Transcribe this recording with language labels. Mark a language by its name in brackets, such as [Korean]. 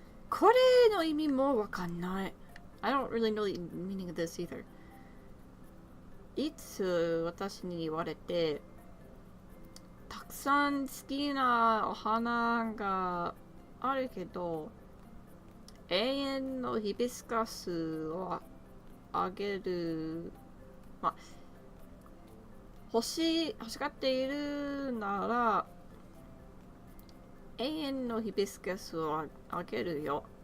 [Japanese] これの意味もわかんない。 [English] I don't really know the meaning of this either. [Japanese] いつ私に言われて、たくさん好きなお花があるけど、永遠のヒビスカスをあげる、まあ、欲しがっているなら、永遠のヒビスカスをあげるよ。